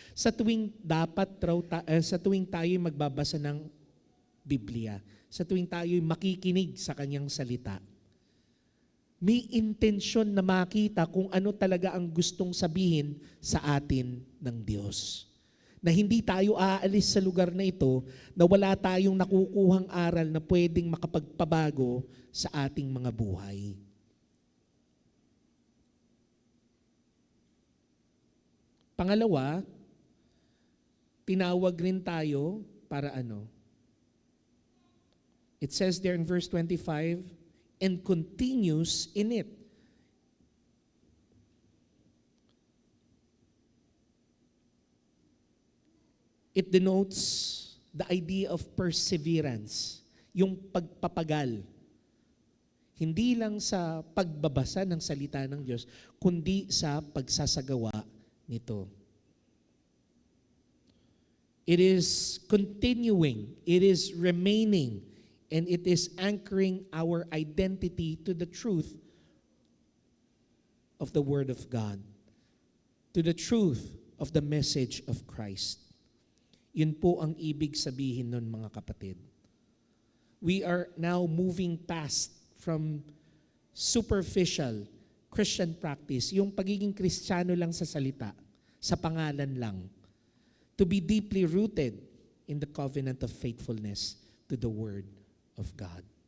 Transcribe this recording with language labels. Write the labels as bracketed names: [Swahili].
[Filipino] Sa tuwing tayo magbabasa ng Biblia, sa tuwing tayo makikinig sa kanyang salita, may intensyon na makita kung ano talaga ang gustong sabihin sa atin ng Diyos. Na hindi tayo aalis sa lugar na ito na wala tayong nakukuhang aral na pwedeng makapagpabago sa ating mga buhay. Pangalawa, tinawag rin tayo para [English] It says there in verse 25, and continues in it. It denotes the idea of perseverance, [Filipino] yung pagpapagal. Hindi lang sa pagbabasa ng salita ng Diyos, kundi sa pagsasagawa nito. [English] It is continuing, it is remaining, and it is anchoring our identity to the truth of the Word of God, to the truth of the message of Christ. [Filipino] Yun po ang ibig sabihin nun, mga kapatid. [English] We are now moving past from superficial Christian practice, [Filipino] yung pagiging Kristiyano lang sa salita, sa pangalan lang, [English] to be deeply rooted in the covenant of faithfulness to the Word of God.